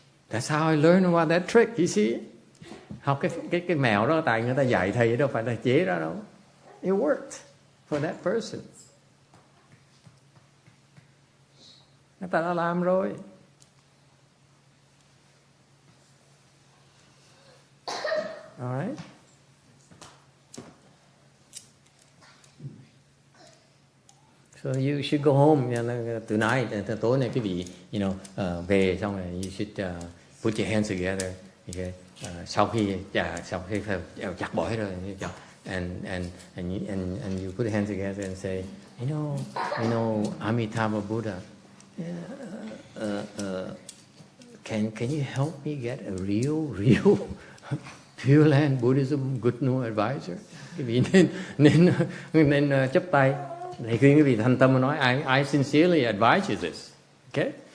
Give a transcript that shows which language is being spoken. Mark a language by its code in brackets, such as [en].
[en] That's how I learned about that trick, you see. [vi] Học cái mèo đó tại người ta dạy thầy đâu phải là chế ra đâu. [en] It worked for that person. [vi] Người ta đã làm rồi. [en] All right. So you should go home tonight. [vi] Tối nay quý vị, về xong rồi [en] you should put your hands together. Okay. [vi] Sau khi chặt bỏ hết rồi, [en] and you put your hands together and say, you know, Amitabha Buddha, can you help me get a real Pure Land Buddhism Good No Advisor? [vi] Quý vị nên chấp tay. Thầy khuyên quý vị thành tâm mà nói, [en] I sincerely advise you this. [vi] Okay?